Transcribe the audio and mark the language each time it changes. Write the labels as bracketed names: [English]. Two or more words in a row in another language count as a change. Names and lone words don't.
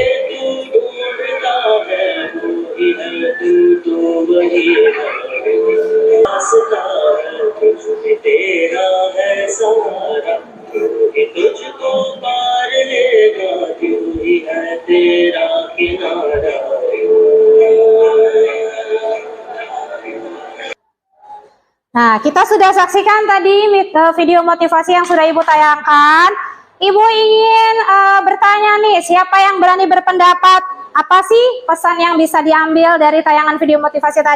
[Hindi] तू ढूंढता है वो ही है तू वही है रास्ता है तुझ में तेरा है सहारा तू ही तुझको पार लेगा तू ही है तेरा किनारा. [Indonesian] Nah, kita sudah saksikan tadi video motivasi yang sudah Ibu tayangkan. Ibu ingin bertanya nih, siapa yang berani berpendapat? Apa sih pesan yang bisa diambil dari tayangan video motivasi tadi?